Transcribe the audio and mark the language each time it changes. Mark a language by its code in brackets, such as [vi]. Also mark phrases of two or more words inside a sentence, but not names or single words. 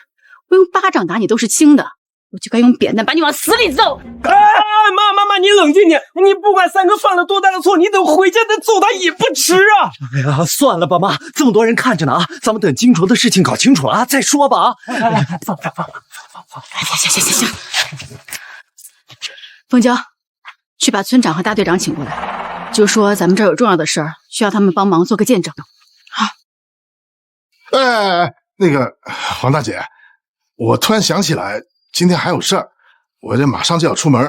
[zh] 我用巴掌打你都是輕的，我就該用扁擔把你往死裡揍。媽，你冷靜點，你不管三哥犯了多大的錯，你等回家再揍他也不遲啊。哎呀，算了吧媽，這麼多人看着呢啊，咱們等金鐲的事情搞清楚了啊再說吧啊。放。行。鳳嬌，去把村長和大隊長請過來，就說咱們這兒有重要的事兒，需要他們幫忙做個見證。好。那個黃大姐，我突然想起來今天還有事兒，我這馬上就要出門。